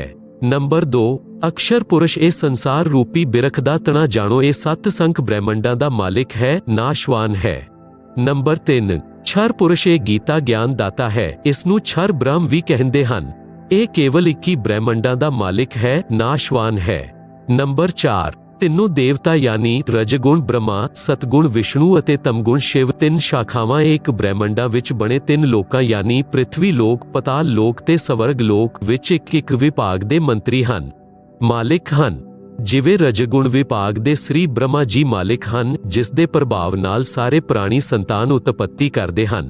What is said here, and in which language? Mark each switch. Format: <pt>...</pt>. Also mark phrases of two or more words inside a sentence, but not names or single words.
<pa>ਨੰਬਰ 2 ਅਕਸ਼ਰ ਪੁਰਸ਼ ਏ ਸੰਸਾਰ ਰੂਪੀ ਬਿਰਖ ਦਾ ਤਣਾ ਜਾਣੋ ਏ ਸਤ ਸੰਖ ਬ੍ਰਹਿਮੰਡਾਂ ਦਾ ਮਾਲਿਕ ਹੈ, ਨਾਸ਼ਵਾਨ ਹੈ। ਨੰਬਰ 3 ਛਰ ਪੁਰਸ਼ ਏ ਗੀਤਾ ਗਿਆਨ ਦਾਤਾ ਹੈ, ਇਸਨੂੰ ਛਰ ਬ੍ਰਹਮ ਵੀ ਕਹਿੰਦੇ ਹਨ। ਏ ਕੇਵਲ 21 ਬ੍ਰਹਿਮੰਡਾਂ ਦਾ ਮਾਲਿਕ ਹੈ, ਨਾਸ਼ਵਾਨ ਹੈ। नंबर 4 ਤਿੰਨੋਂ ਦੇਵਤਾ ਯਾਨੀ ਰਜਗੁਣ ਬ੍ਰਹਮਾ, ਸਤਗੁਣ ਵਿਸ਼ਨੂੰ ਅਤੇ ਤਮਗੁਣ ਸ਼ਿਵ ਤਿੰਨ ਸ਼ਾਖਾਵਾਂ ਇੱਕ ਬ੍ਰਹਿਮੰਡਾਂ ਵਿੱਚ ਬਣੇ ਤਿੰਨ ਲੋਕਾਂ यानी ਪ੍ਰਿਥਵੀ ਲੋਕ, ਪਤਾਲ ਲੋਕ ਤੇ ਸਵਰਗ ਲੋਕ ਵਿੱਚ ਇੱਕ ਵਿਭਾਗ ਦੇ ਮੰਤਰੀ ਹਨ, ਮਾਲਿਕ ਹਨ। ਜਿਵੇਂ ਰਜਗੁਣ ਵਿਭਾਗ ਦੇ ਸ੍ਰੀ ਬ੍ਰਹਮਾ ਜੀ ਮਾਲਿਕ ਹਨ, ਜਿਸ ਦੇ ਪ੍ਰਭਾਵ ਨਾਲ ਸਾਰੇ ਪ੍ਰਾਣੀ ਸੰਤਾਨ ਉਤਪੱਤੀ ਕਰਦੇ ਹਨ।</pa>